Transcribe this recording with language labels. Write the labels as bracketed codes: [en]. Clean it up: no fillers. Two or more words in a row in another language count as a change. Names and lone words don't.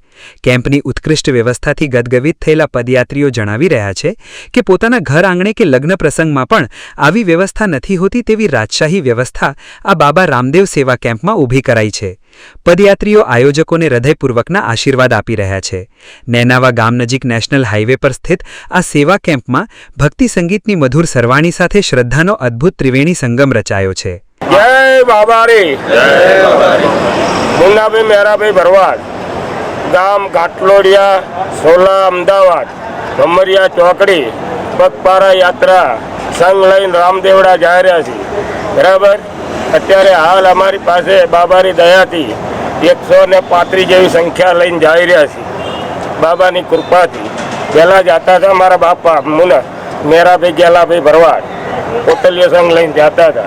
[gu] કેમ્પની ઉત્કૃષ્ટ વ્યવસ્થાથી ગદગદિત થયેલા પદયાત્રીઓ જણાવી રહ્યા છે કે પોતાના ઘર આંગણે કે લગ્ન પ્રસંગમાં પણ આવી વ્યવસ્થા નથી હોતી તેવી રાજશાહી વ્યવસ્થા આ બાબા રામદેવ સેવા કેમ્પમાં ઊભી કરાઈ છે। પદયાત્રીઓ આયોજકોને હૃદયપૂર્વકના આશીર્વાદ આપી રહ્યા છે। નેનાવા ગામ નજીક નેશનલ હાઈવે પર સ્થિત આ સેવા કેમ્પમાં ભક્તિ સંગીતની મધુર સરવાણી સાથે શ્રદ્ધાનો અદ્ભુત ત્રિવેણી સંગમ રચાયો છે। જય બાબારી, મુન્નાભાઈ મેહરાભાઈ ભરવાડ, ગામ ઘાટલોડિયા, સોલા, અમદાવાદ, ભમરિયા ચોકડી પગપાળા યાત્રા સંઘ લઈને રામદેવડા જઈ રહ્યા છીએ। બરાબર, અત્યારે હાલ અમારી પાસે બાબાની દયાથી 135 જેવી સંખ્યા લઈને જઈ રહ્યા છીએ બાબાની કૃપાથી। પહેલાં જતા હતા મારા બાપા મુન્ના મેરાભાઈ ગેલાભાઈ ભરવાડ, કોટલીય સંઘ લઈને જતા હતા।